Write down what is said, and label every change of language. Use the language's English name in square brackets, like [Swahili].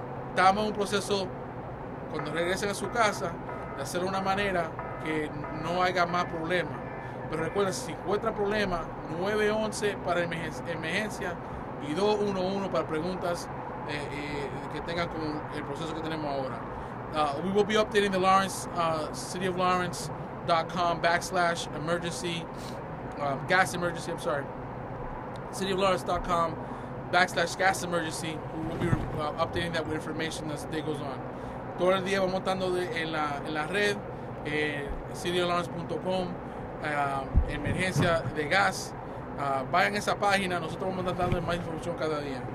[Spanish] Estamos en un proceso, cuando regresen a su casa, de hacerlo de una manera que no haya más problemas. Pero recuerden, si encuentran problemas, 911 para emergencia y 211 para preguntas que tengan con el proceso que tenemos ahora. [English] We will be updating the Lawrence, cityoflawrence.com/emergency, gas emergency, I'm sorry. cityoflawrence.com/gas emergency. We will be updating that with information as the day goes on. [Spanish] Todo el día vamos estando en la red, cityoflawrence.com, emergencia de gas. Vayan a esa página, nosotros vamos a estar dando más información cada día.